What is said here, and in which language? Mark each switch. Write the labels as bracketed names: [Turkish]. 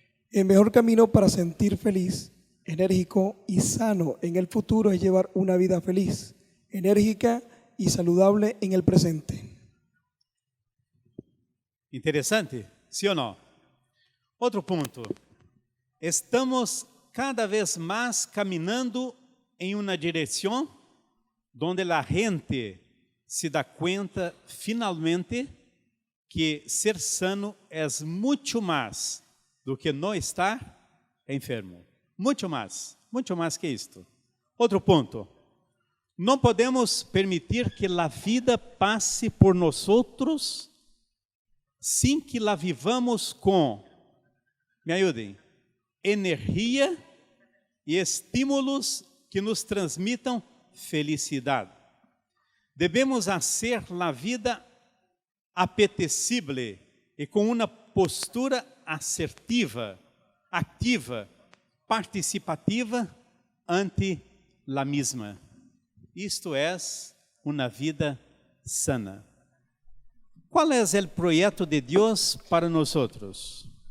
[Spanish] El mejor camino para sentir feliz, enérgico y sano en el futuro es llevar una vida feliz, enérgica y saludable en el presente. [Portuguese] Interessante, sim ou não? Outro ponto. Estamos cada vez mais caminhando em uma direção onde a gente se dá conta finalmente que ser sano é muito mais do que não estar enfermo. Muito mais que isto. Outro ponto. Não podemos permitir que a vida passe por nós outros sem que la vivamos com, me ajudem, energia e estímulos que nos transmitam felicidade. Devemos fazer a vida apetecível e com uma postura assertiva, ativa, participativa [Spanish] ante la mesma. [Portuguese] Isto é uma vida sana. [Spanish] ¿Cuál es el proyecto de Dios para nosotros?